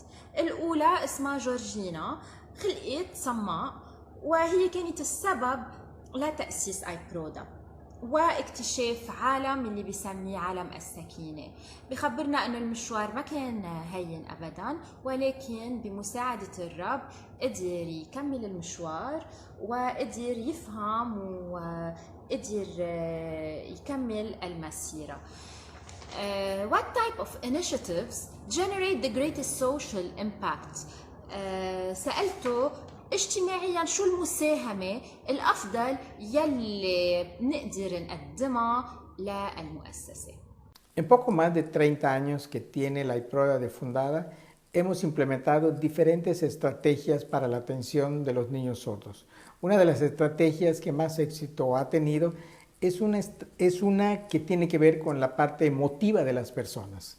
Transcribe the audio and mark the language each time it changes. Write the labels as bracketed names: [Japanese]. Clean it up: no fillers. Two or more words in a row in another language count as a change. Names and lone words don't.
[Arabic] الأولى اسمها جورجينا، خلقت صماء، وهي كانت السبب لتأسيس ايبرودا واكتشاف عالم اللي بيسميه عالم السكينة. بخبرنا انه المشوار ما كان هين ابدا، ولكن بمساعدة الرب قدر يكمل المشوار وقدر يفهم وقدر يكمل المسيرة. [English] What type of initiatives generate the greatest social impact? [Arabic] سألته اجتماعيا شو المساهمة الأفضل يلي نقدر نقدمها للمؤسسة. [Spanish] En poco más de 30 años que tiene la IPRODA de fundada, hemos implementado diferentes estrategias para la atención de los niños sordos. Una de las estrategias que más éxito ha tenido es una que tiene que ver con la parte emotiva de las personas.